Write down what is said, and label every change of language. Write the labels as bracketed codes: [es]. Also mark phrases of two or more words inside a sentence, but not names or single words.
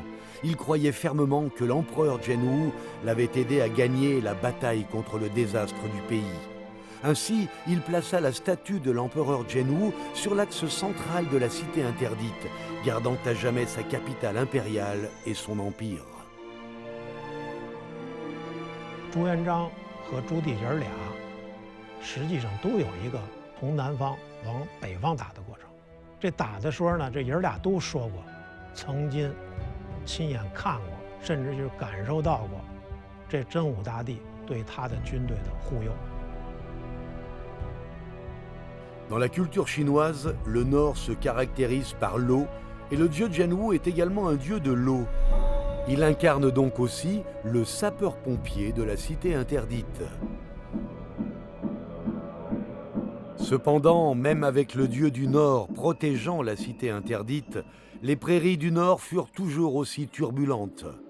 [fr] Il croyait fermement que l'empereur Zhenwu l'avait aidé à gagner la bataille contre le désastre du pays. Ainsi, il plaça la statue de l'empereur Zhenwu sur l'axe central de la cité interdite, gardant à jamais sa capitale impériale et son empire. [zh] 朱元璋和朱棣爷儿俩实际上都有一个从南方往北方打的过程。这打的时候呢，这爷儿俩都说过，曾经 亲眼看过，甚至就是感受到过，这真武大帝对他的军队的护佑。 [fr] Dans la culture chinoise, le nord se caractérise par l'eau et le dieu Zhenwu est également un dieu de l'eau. Il incarne donc aussi le sapeur-pompier de la cité interdite. Cependant, même avec le dieu du nord protégeant la cité interdite, les prairies du nord furent toujours aussi turbulentes.